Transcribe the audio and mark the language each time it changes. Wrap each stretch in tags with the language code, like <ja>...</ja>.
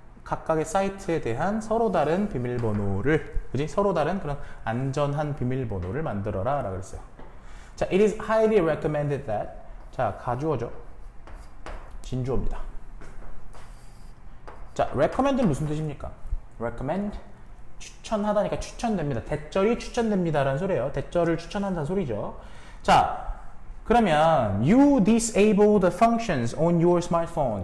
<ko>각각의 사이트에 대한 서로 다른 비밀번호를, 그지? 서로 다른 그런 안전한 비밀번호를 만들어라 라고 그랬어요.</ko> <en>자, it is highly recommended that.</en> <ko>자, 가주어죠. 진주어입니다. 자, recommend는 무슨 뜻입니까? recommend, 추천하다니까 추천됩니다. 대절이 추천됩니다 라는 소리예요. 대절을 추천한다는 소리죠.</ko> <en>자, 그러면 you disable the functions on your smartphone.</en>